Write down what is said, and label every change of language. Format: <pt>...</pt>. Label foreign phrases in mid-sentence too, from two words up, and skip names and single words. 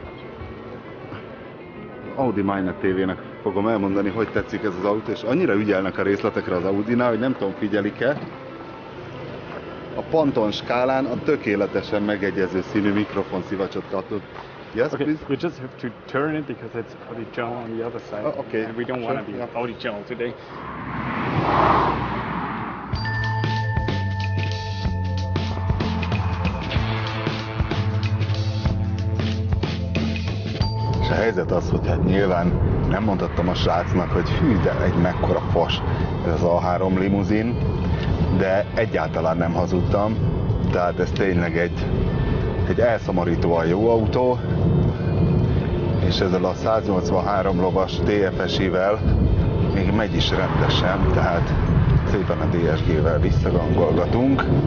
<hu>Audi Mindnet TV-nek fogom elmondani, hogy tetszik ez az autó, és annyira ügyelnek a részletekre az Audinál, hogy nem tudom, figyelik-e. A Panton skálán a tökéletesen megegyező színű mikrofonszivacsot kapott.</hu> <en>Yes, okay, please? we just have to turn it because it's Audi gel on the other side. Oh, okay. And we don't want to be Audi gel today.</en> <hu>A helyzet az, hogy hát nyilván nem mondhattam a srácnak, hogy hű, de egy mekkora fos ez az A3 limuzin, de egyáltalán nem hazudtam, tehát ez tényleg egy elszomorítóan jó autó, és ezzel a 183 lovas TFSI-vel még megy is rendesen, tehát szépen a DSG-vel visszagangolgatunk,</hu>